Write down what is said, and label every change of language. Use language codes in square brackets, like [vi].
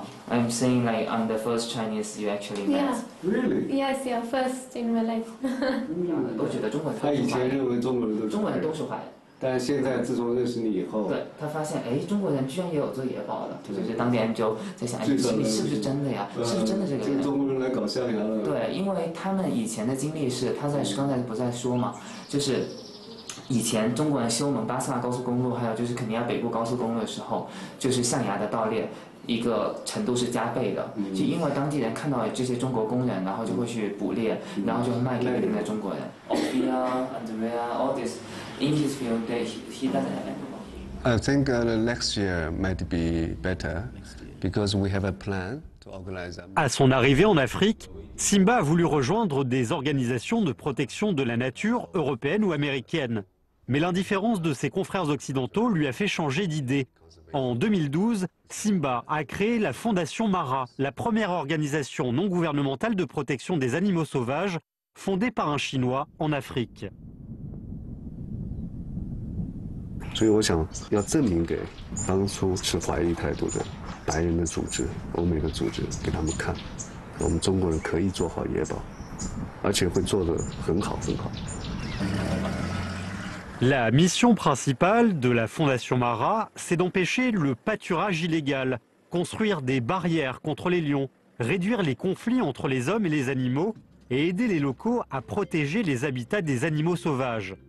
[en] I'm saying like I'm the first Chinese you actually met. Really? Yes, yeah, first in my life. [zh] 都觉得中国人他以前认为中国人都是中国人都是坏人，但是现在自从认识你以后，对他发现哎，中国人居然也有做野保的，就是当地人就在想，哎，心里是不是真的呀？是不是真的这个人？中国人来搞象牙了。对，因为他们以前的经历是，他在刚才不在说嘛，就是以前中国人修蒙巴萨高速公路，还有就是肯尼亚北部高速公路的时候，就是象牙的盗猎。一个程度是加倍的，就因为当地人看到这些中国工人，然后就会去捕猎，然后就会卖给那边的中国人。 [en] Andrea, all this in his field, he doesn't have any. I think next year might be better because we have a plan to organize. [fr] À son arrivée en Afrique, Simba a voulu rejoindre des organisations de protection de la nature européennes ou américaines. Mais l'indifférence de ses confrères occidentaux lui a fait changer d'idée. En 2012, Simba a créé la Fondation Mara, la première organisation non gouvernementale de protection des animaux sauvages, fondée par un Chinois en Afrique. [zh] 所以我想要证明给当初持怀疑态度的白人的组织、欧美的组织，给他们看，我们中国人可以做好野保，而且会做得很好很好。 [fr] La mission principale de la Fondation Mara, c'est d'empêcher le pâturage illégal, construire des barrières contre les lions, réduire les conflits entre les hommes et les animaux et aider les locaux à protéger les habitats des animaux sauvages.